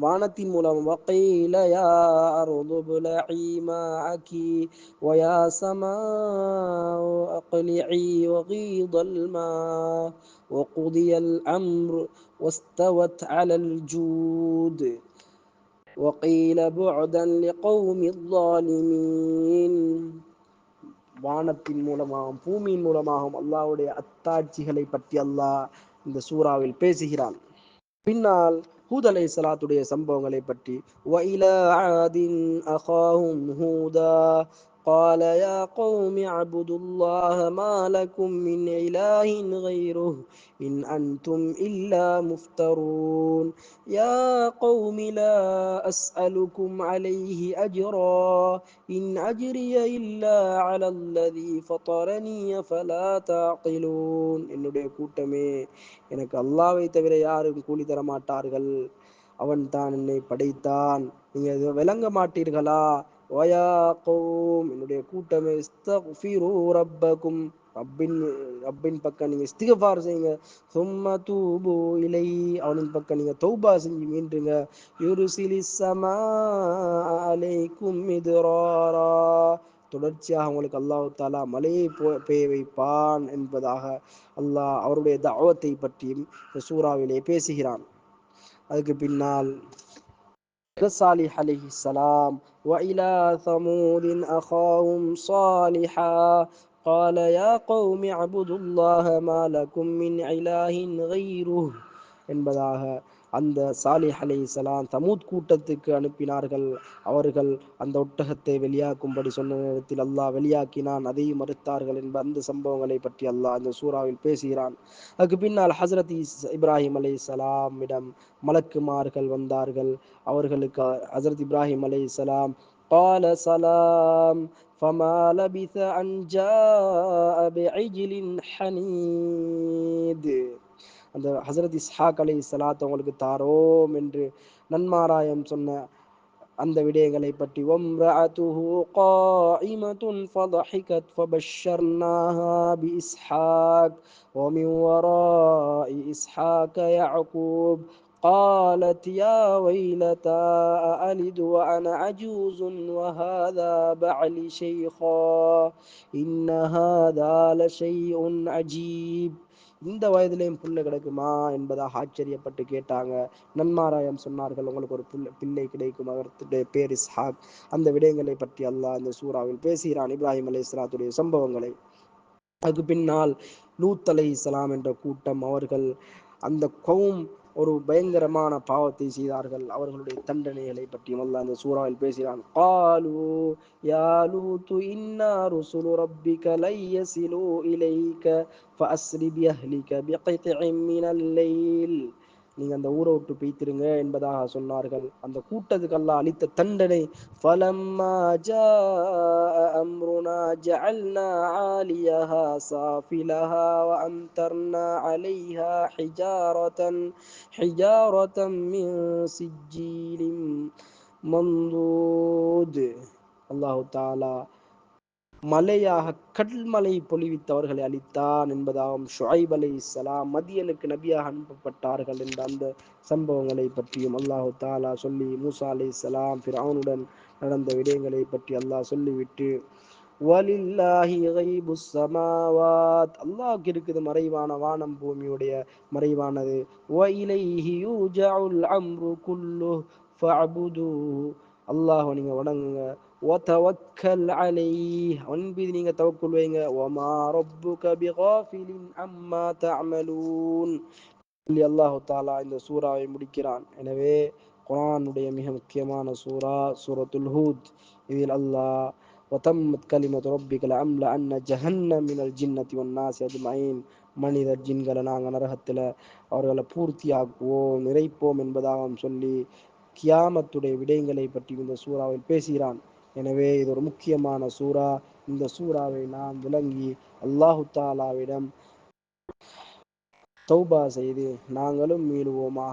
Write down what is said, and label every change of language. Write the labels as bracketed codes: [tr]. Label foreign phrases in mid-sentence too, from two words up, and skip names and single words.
[ta] வானத்தின் மூலம் [ar] وقيل يا أرض ابلعي ماءك ويا سماء أقلعي وغيض الماء وقضي الأمر واستوت على الجودي وقيل بعدا لقوم الظالمين. [ta] வானத்தின் மூலமாகவும் பூமியின் மூலமாகவும் அல்லாஹ்வுடைய அத்தாட்சிகளை பற்றி அல்லாஹ் இந்த சூறாவில் பேசுகிறான். பின்னால் ஹூத் அலைஹிஸ்ஸலாத்துடைய சம்பவங்களை பற்றி [ar] وإلى عاد أخاهم هودا قال يا قوم اعبدوا الله ما لكم من إله غيره إن أنتم إلا مفترون يا قوم لا أسألكم عليه أجرا إن أجري إلا على الذي فطرني فلا تعقلون. [ta] என்னுடைய கூட்டமே, எனக்கு அல்லாஹ்வை தவிர யாரும் கூலி தர மாட்டார்கள். அவன் தான் என்னை படைத்தான். நீங்க இதை விளங்க மாட்டீர்களா? [ar] ويا قوم, [ta] என்னுடைய கூட்டமே, [ar] استغفروا ربكم, [ta] ரப்பின் ரப்பின் பக்கம் நீங்க இஸ்திக்ஃபார் செய்யுங்க. [ar] ثم توبوا إليه, [ta] அவனின் பக்கம் நீங்க தௌபா செஞ்சு மீண்டுங்க. [ar] يرسل السماء عليكم مدرارا, [ta] தொடர்ச்சியாக உங்களுக்கு அல்லாஹ் தாலா மலையை பெய்ய வைப்பான் என்பதாக அல்லாஹ் அவருடைய தஅவத்தை பற்றியும் சூறாவிலே பேசுகிறான். அதுக்கு பின்னால் [ar] صالح عليه السلام وإلى ثمود أخاهم صالحا قال يا قوم اعبدوا الله ما لكم من إله غيره [ta] என்பதாக அந்த சாலிஹ் அலைஹிஸ்ஸலாம் தமூத் கூட்டத்துக்கு அனுப்பினார்கள். அவர்கள் அந்த ஒட்டகத்தை வெளியாக்கும்படி சொன்ன நேரத்தில் அல்லாஹ் வெளியாக்கினான், அதையும் மறுத்தார்கள் என்ப அந்த சம்பவங்களை பற்றி அல்லாஹ் அந்த சூறாவில் பேசுகிறான். அதுக்கு பின்னால் ஹசரத் இப்ராஹிம் அலைஹிஸ்ஸலாமிடம் மலக்குமார்கள் வந்தார்கள். அவர்களுக்கு ஹசரத் இப்ராஹிம் அலைஹிஸ்ஸலாம் [ar] قال سلام فما لبث أن جاء بعجل حنيد. [ta] அந்த ஹசரத் இஸ்ஹாக் அலைஹிஸ்ஸலாத் அவங்களுக்கு தாரோம் என்று நன்மாராயம் சொன்ன அந்த விடயங்களை பற்றி [ar] وامرأته قائمة ஃபضحكت فبشرناها بإسحاق ومن وراء إسحاق يعقوب قالت يا ويلتى أألد وأنا عجوز وهذا بعلي شيخا إن هذا لشيء عجيب. [ta] இந்த வயதிலேயும் புள்ள கிடைக்குமா என்பதாக ஆச்சரியப்பட்டு கேட்டாங்க. நன்மாராயம் சொன்னார்கள், உங்களுக்கு ஒரு பிள்ளை கிடைக்கும், அவருடைய பேர் இஸ்ஹாக். அந்த விடயங்களை பற்றி அல்லாஹ் இந்த சூறாவில் பேசுகிறான், இப்ராஹிம் அலைஹிஸ்ஸலாத்துடைய சம்பவங்களை. அதுக்கு பின்னால் லூத் அலைஹிஸ்ஸலாம் என்ற கூட்டம், அவர்கள் அந்த கௌம் ஒரு பயங்கரமான பாவத்தை செய்தார்கள். அவர்களுடைய தண்டனைகளை பற்றியும் அல்லாஹ் அந்த சூறாவில் பேசுகிறான். [ar] قالوا يا لوط إنا رسل ربك لن يصلوا إليك فأسر بأهلك بقطع من الليل. [ta] நீங்க அந்த ஊரை விட்டு போய்த்திருங்க என்பதாக சொன்னார்கள். அந்த கூட்டத்துக்கு அல்லாஹ் அளித்த தண்டனை, [ar] فلما جاء أمرنا جعلنا عاليها سافلها وأمطرنا عليها حجارة من سجيل منضود. [ta] அல்லாஹு தாலா மலையாக கல்மலை பொழிவித்தவர்களை அளித்தான் என்பதாகவும், ஷுஐப் அலைஹிஸ்ஸலாம் மதியனுக்கு நபியாக அனுப்பப்பட்டார்கள் என்ற அந்த சம்பவங்களை பற்றியும் அல்லாஹு தாலா சொல்லி, மூசா அலைஹிஸ்ஸலாம் ஃபிரௌனுடன் நடந்த விடயங்களை பற்றி அல்லாஹ் சொல்லிவிட்டு, [ar] ولله غيب السماوات, [ta] அல்லாஹ்வுக்கு இருக்குது மறைவான வானம் பூமியுடைய மறைவானது. [ar] وإليه يرجع الأمر كله فاعبده, [ta] அல்லாஹ் நீங்க வணங்குங்க. [ar] وتوكل عليه, [ta] அவன் மீது நீங்க தவக்குல் வைங்க. [ar] وما ربك بغافل عما تعملون. [ta] அல்லாஹு தாலா இந்த சூறாவை முடிக்கிறான். எனவே குர்ஆனுடைய மிக முக்கியமான சூரா சூரத்துல் ஹூத். இதில் அல்லாஹ் [ar] وتمت كلمة ربك لأملأن جهنم من الجنة والناس أجمعين, [ta] மனிதர் ஜின்களை நாங்கள் நரகத்தில் அவர்களை பூர்த்தியாக்குவோம், நிறைப்போம் என்பதாக சொல்லி கியாமத்துடைய விடயங்களை பற்றி இந்த சூறாவில் பேசுகிறான். எனவே இது ஒரு முக்கியமான சூறா. இந்த சூறாவை நாம் விளங்கி அல்லாஹு தாலாவிடம் தௌபா செய்து நாங்களும் மீளுவோமாக.